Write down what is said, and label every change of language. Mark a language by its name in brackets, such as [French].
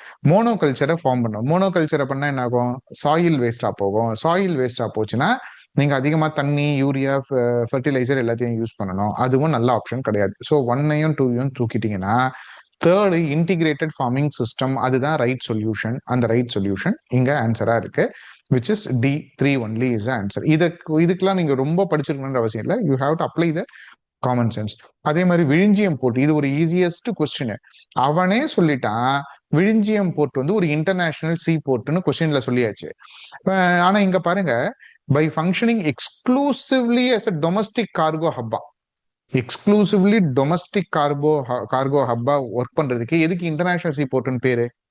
[Tamil] Mono கல்ச்சரை form பண்ணும், mono கல்ச்சரை பண்ணா என்ன ஆகும், சாயில் வேஸ்டா போகும், சாயில் வேஸ்டா போச்சுன்னா நீங்க அதிகமா தண்ணி, யூரியா, ஃபெர்டிலைசர் எல்லாத்தையும் யூஸ் பண்ணணும், அதுவும் நல்ல ஆப்ஷன் கிடையாது. So 1ஐயும் 2ஐயும் தூக்கிட்டீங்கன்னா third integrated farming system, அதுதான் ரைட் சொல்யூஷன். அந்த ரைட் சொல்யூஷன் இங்க ஆன்சரா இருக்கு, [English] which is D3 only is the answer. [Tamil] இதுக்கெல்லாம் நீங்க ரொம்ப படிச்சிருக்கணும்ன்ற அவசியம் இல்லை, [English] You have to apply the common sense. [Tamil] அதே மாதிரி விழிஞ்சியம் போர்ட், இது ஒரு ஈஸியஸ்ட் கொஸ்டின். அவனே சொல்லிட்டான் விழிஞ்சியம் போர்ட் வந்து ஒரு இன்டர்நேஷனல் சி போர்ட்னு கொஸ்டின்ல சொல்லியாச்சு. ஆனா இங்க பாருங்க, [English] by functioning exclusively as a domestic cargo hub, [Tamil] exclusively domestic cargo Happa work பண்றதுக்கு எதுக்கு இன்டர்நேஷனல் சி போர்ட்னு பேரு?